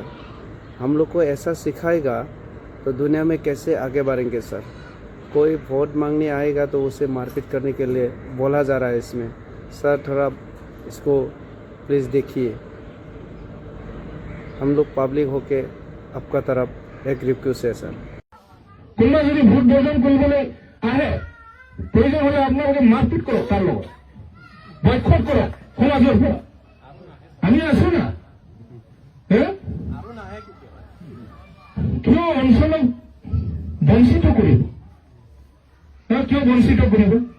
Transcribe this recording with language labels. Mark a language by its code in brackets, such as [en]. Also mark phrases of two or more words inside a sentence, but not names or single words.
[hi] हम लोग को ऐसा सिखाएगा तो दुनिया में कैसे आगे बढ़ेंगे सर। कोई वोट मांगने आएगा तो उसे मारपीट करने के लिए बोला जा रहा है इसमें। सर थोड़ा इसको प्लीज़ देखिए। हम लोग पब्लिक होके आपका तरफ एक रिक्वेस्ट है सर। [as] কোনোবা যদি ভোট বৰ্জন কৰিবলৈ আহে প্ৰয়োজন হলে আপোনালোকে মাৰপিট কৰক, তাৰ লগত বয়কট কৰক সমাজৰ পৰা। আমি আছো না কিয় অঞ্চলক বঞ্চিত কৰিব, কিয় বঞ্চিত কৰিব?